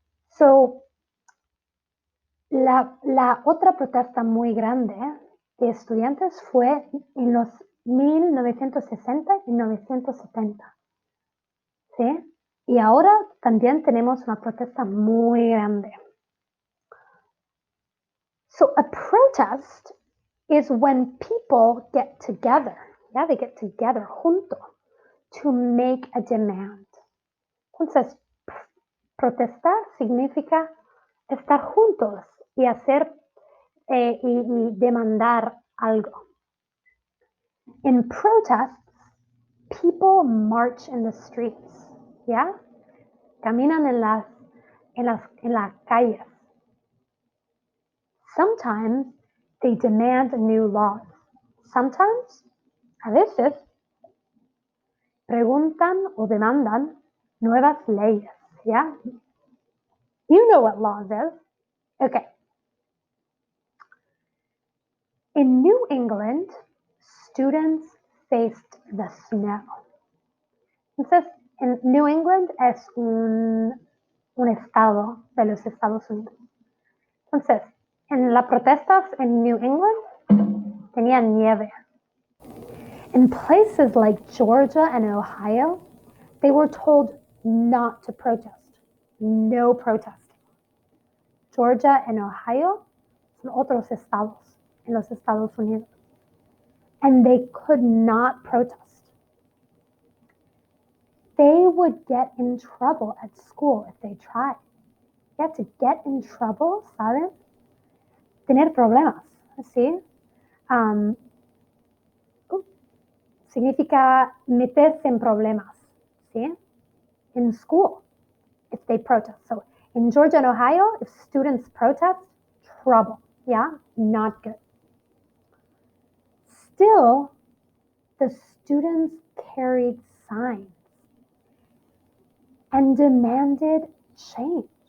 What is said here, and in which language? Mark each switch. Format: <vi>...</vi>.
<es>So, la otra protesta muy grande de estudiantes fue en los 1960 y 1970. ¿Sí? Y ahora también tenemos una protesta muy grande.</es> <en>So a protest is when people get together. Yeah, they get together, junto, to make a demand.</en> <es>Entonces, protestar significa estar juntos y hacer y demandar algo.</es> <en>In protests, people march in the streets.</en> <es>Yeah, caminan en las calles.</es> <en>Sometimes they demand new laws.</en> <es>Sometimes, a veces, preguntan o demandan nuevas leyes. Yeah?</es> <en>You know what laws is. Okay. In New England, students faced the snow.</en> <es>Entonces, en New England es un estado de los Estados Unidos. Entonces, en las protestas en New England tenían nieve.</es> <en>In places like Georgia and Ohio, they were told not to protest. No protesting.</en> <es>Georgia and Ohio son otros estados en los Estados Unidos.</es> <en>And they could not protest. They would get in trouble at school if they tried. Yeah, to get in trouble, ¿saben?</en> <es>Tener problemas, ¿sí? Significa meterse en problemas, ¿sí?</es> <en>In school, if they protest. So in Georgia and Ohio, if students protest, trouble, yeah? Not good. Still, the students carried signs and demanded change.</en>